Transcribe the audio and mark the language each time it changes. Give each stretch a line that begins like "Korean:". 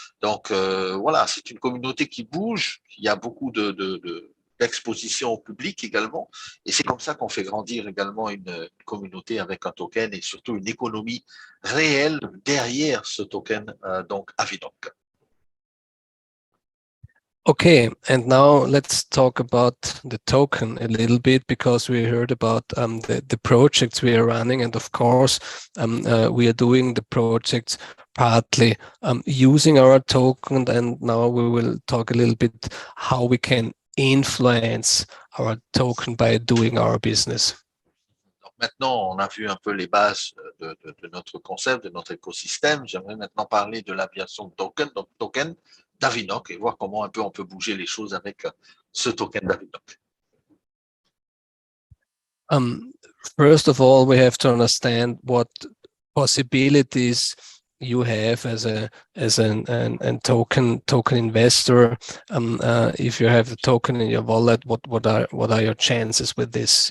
French: Donc, voilà, c'est une communauté qui bouge. Il y a beaucoup d'exposition au public également. Et c'est comme ça qu'on fait grandir également une communauté avec un token et surtout une économie réelle derrière ce token, donc Avinoc.
English: Okay, and now let's talk about the token a little bit, because we heard about the projects we are running, and of course we are doing the projects partly using our token, and now we will talk a little bit how we can influence our token by doing our business.
French: Donc maintenant, on a vu un peu les bases de notre concept, de notre écosystème. J'aimerais maintenant parler de l'aviation de token, donc token d'Avinoc, et voir comment un peu on peut bouger les choses avec ce token d'Avinoc.
English: First of all, we have to understand what possibilities you have as an token investor. If you have a token in your wallet, what are your chances with this?